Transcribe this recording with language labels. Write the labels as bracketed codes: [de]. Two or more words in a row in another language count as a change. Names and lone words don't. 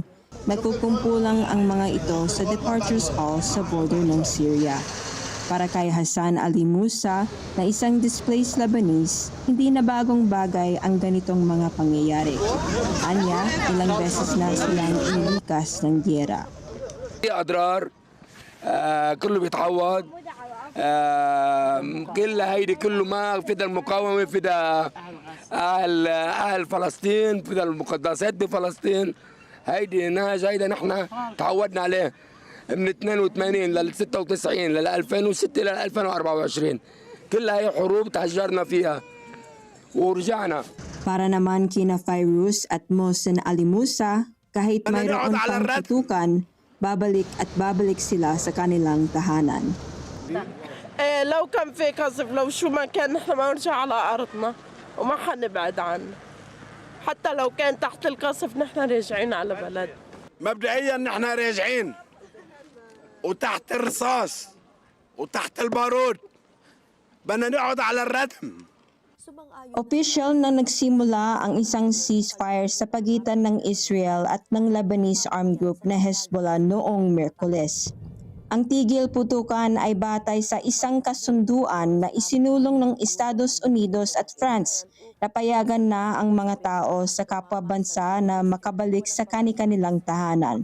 [tl] Nagkukumpulang ang mga ito sa departures hall sa border ng Syria. Para kay Hassan Ali Musa, na isang [en] displaced Lebanese, [tl] hindi na bagong bagay ang ganitong mga pangyayari. Anya, ilang beses na silang inilikas ng giyera. [ar] أضرار كله بيتعوض كل هيدي كله ما فدا المقاومة فدا أهل فلسطين فدا المقدسات بفلسطين هيدي نهج هيدا نحن تعودنا عليه من 82 لل 96 لل 2006 لل 2024 كل هي حروب تهجرنا فيها ورجعنا. [tl] Para naman kina Fairuz at Mohsen Ali Musa, kahit mayroon pang tutukan, babalik at babalik sila sa kanilang tahanan. [ar] لو كان في قصف لو شو ما كان نحن ما نرجع على أرضنا وما حنبعد عنه حتى لو كان تحت القصف نحن راجعين على بلد. مبدئيا نحن راجعين وتحت الرصاص وتحت البارود بدنا نقعد على الردم. [tl] Official na nagsimula ang isang ceasefire sa pagitan ng Israel at ng [en] Lebanese armed group [tl] na Hezbollah noong Miyerkules. Ang tigil putukan ay batay sa isang kasunduan na isinulong ng Estados Unidos at France na payagan na ang mga tao sa kapwa bansa na makabalik sa kani-kanilang tahanan.